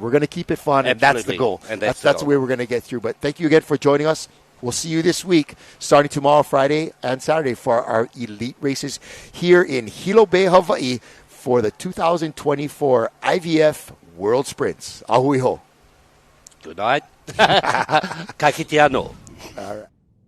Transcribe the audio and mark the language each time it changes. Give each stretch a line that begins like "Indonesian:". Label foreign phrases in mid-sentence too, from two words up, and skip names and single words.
English: We're going to keep it fun, and that's the goal. And that's the way we're going to get through. But thank you again for joining us. We'll see you this week, starting tomorrow, Friday, and Saturday for our elite races here in Hilo Bay, Hawaii for the 2024 IVF World Sprints.
Hawaiian: Ahui ho.
English: Good night.
Māori: Ka kite anō.
English: All right.